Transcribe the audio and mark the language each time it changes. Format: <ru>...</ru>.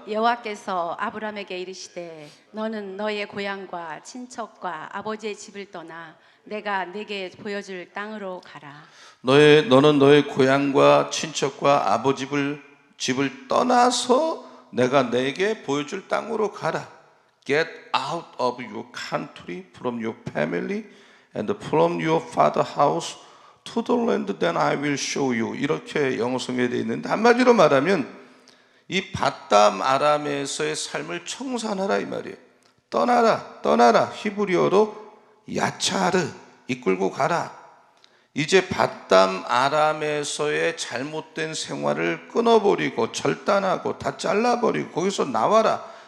<ko>여호와께서 아브라함에게 이르시되 너는 너의 고향과 친척과 아버지의 집을 떠나 내가 네게 보여줄 땅으로 가라. 너는 너의 고향과 친척과 아버지 집을 떠나서 내가 네게 보여줄 땅으로 가라.</ko> <en>Get out of your country, from your family, and from your father's house to the land that I will show you.</en> <ko>이렇게 영어 성경에 되어 있는데, 한마디로 말하면 이 바담 아람에서의 삶을 청산하라 이 말이에요. 떠나라. 히브리어로 야차르, 이끌고 가라. 이제 바담 아람에서의 잘못된 생활을 끊어버리고 절단하고 다 잘라버리고 거기서 나와라.</ko>